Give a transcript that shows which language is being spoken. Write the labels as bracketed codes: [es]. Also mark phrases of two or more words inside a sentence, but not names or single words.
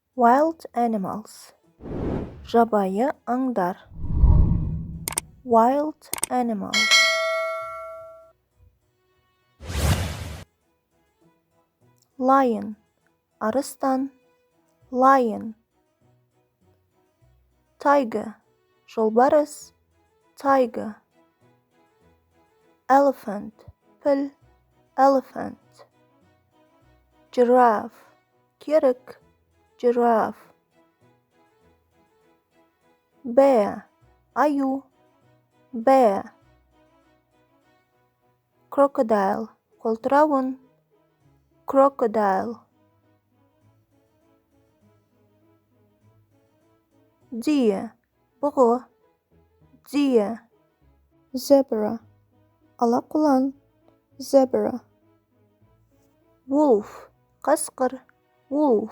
[en] Wild animals. [kk] Жабайы аңдар. [en] Wild animals. Lion. Арыстан. Lion. Tiger. Жолбарыс. Tiger. Elephant. Піл. Elephant. Giraffe. Керік. Giraffe. Bear. Аю. Bear. Crocodile. [kk] Қолтырауын. Crocodile. [en] Deer. Бұғы. Deer. Zebra. Алақұлан. Zebra. Wolf. Қасқыр. Wolf.